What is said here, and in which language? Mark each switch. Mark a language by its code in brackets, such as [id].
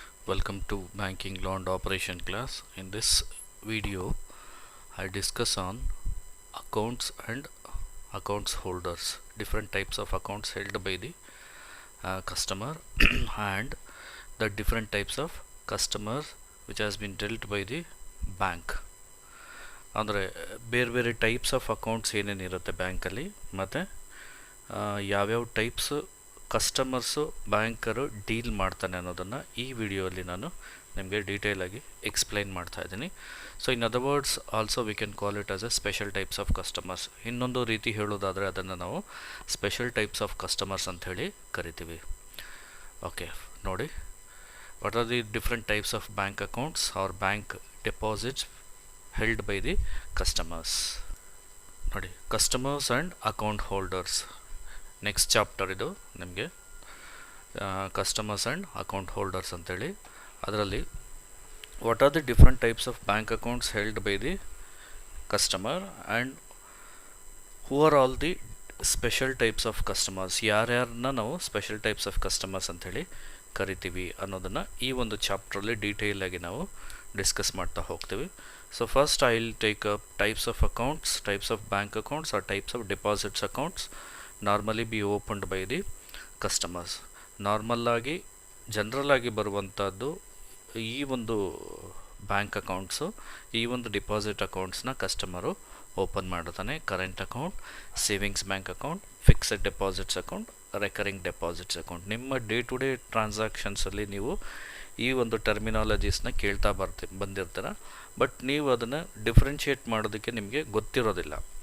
[en] Welcome to banking law and operation class. In this video I discuss on accounts and accounts holders, different types of accounts held by the customer and the different types of customers which has been dealt by the bank. [kn] ಅಂದರೆ ಬೇರೆ ಬೇರೆ types of accounts ಏನೇನಿರುತ್ತೆ ಬ್ಯಾಂಕಲ್ಲಿ ಮತ್ತು ಯಾವ್ಯಾವ types customers banker deal ಮಾಡ್ತಾನೆ ಅನ್ನೋದನ್ನು ಈ ವಿಡಿಯೋಲಿ ನಾನು ನಿಮಗೆ ಡೀಟೇಲಾಗಿ ಎಕ್ಸ್ಪ್ಲೈನ್ ಮಾಡ್ತಾ ಇದ್ದೀನಿ. [en] So in other words also we can call it as a special types of customers. [kn] ಇನ್ನೊಂದು ರೀತಿ ಹೇಳೋದಾದರೆ ಅದನ್ನು ನಾವು ಸ್ಪೆಷಲ್ ಟೈಪ್ಸ್ ಆಫ್ ಕಸ್ಟಮರ್ಸ್ ಅಂತ ಹೇಳಿ ಕರಿತೀವಿ. [en] Okay, ನೋಡಿ, what are the different types of bank accounts or bank deposits held by the customers. ನೋಡಿ, customers and account holders next chapter [kn] ಇದು ನಿಮಗೆ. [en] customers and account holders [kn] ಅಂತೇಳಿ ಅದರಲ್ಲಿ [en] what are the different types of bank accounts held by the customer and who are all the special types of customers, [kn] ಯಾರ್ಯಾರನ್ನ ನಾವು [en] special types of customers [kn] ಅಂಥೇಳಿ ಕರಿತೀವಿ ಅನ್ನೋದನ್ನು ಈ ಒಂದು ಚಾಪ್ಟ್ರಲ್ಲಿ ಡೀಟೇಲಾಗಿ ನಾವು ಡಿಸ್ಕಸ್ ಮಾಡ್ತಾ ಹೋಗ್ತೀವಿ. [en] So first I will take up types of accounts, types of bank accounts or types of deposits accounts normally be opened by the customers. [kn] Normal ಆಗಿ ಜನರಲ್ ಆಗಿ ಬರುವಂಥದ್ದು ಈ ಒಂದು ಬ್ಯಾಂಕ್ ಅಕೌಂಟ್ಸು, ಈ ಒಂದು ಡಿಪಾಸಿಟ್ ಅಕೌಂಟ್ಸ್ನ ಕಸ್ಟಮರು ಓಪನ್ ಮಾಡ್ತಾನೆ. [en] Current account, savings bank account, fixed deposits account, recurring deposits account. [kn] ನಿಮ್ಮ day to day ಟ್ರಾನ್ಸಾಕ್ಷನ್ಸಲ್ಲಿ ನೀವು ಈ ಒಂದು ಟರ್ಮಿನಾಲಜೀಸ್ನ ಕೇಳ್ತಾ ಬಂದಿರ್ತೀರ, ಬಟ್ ನೀವು ಅದನ್ನು ಡಿಫ್ರೆನ್ಷಿಯೇಟ್ ಮಾಡೋದಕ್ಕೆ ನಿಮಗೆ ಗೊತ್ತಿರೋದಿಲ್ಲ.